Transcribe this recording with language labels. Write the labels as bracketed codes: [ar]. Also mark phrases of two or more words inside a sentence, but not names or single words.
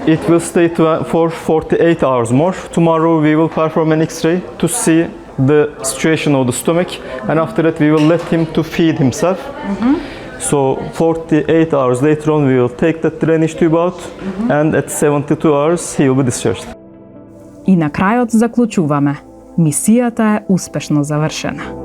[en] It will stay for 48 hours more. Tomorrow we will perform an X-ray to see the situation of the stomach, and after that we will let him to feed himself. So 48 hours later on we will take that drainage tube out, and at 72 hours he will be discharged. [mk] И на крајот заклучуваме. Мисијата е успешно завршена.